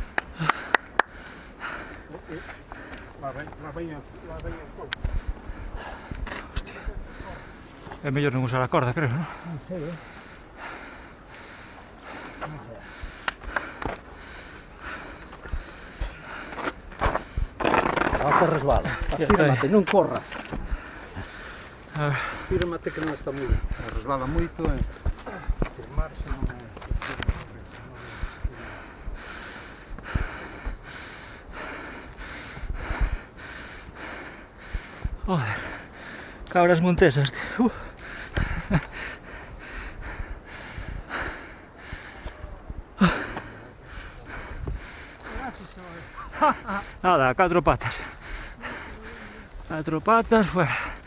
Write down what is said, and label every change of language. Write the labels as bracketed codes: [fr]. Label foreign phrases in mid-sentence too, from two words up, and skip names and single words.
[gl] Es mellor non usar a corda, creo, ¿no? [es] Sí, Abajo resbala. Afírmate, [gl] non corras. A ver. Afírmate que non está moi ben. Resbala moito e firmarse non é... [es] Joder. Cabras montesas, tío. Nada, 4 patas. 4 patas fuera.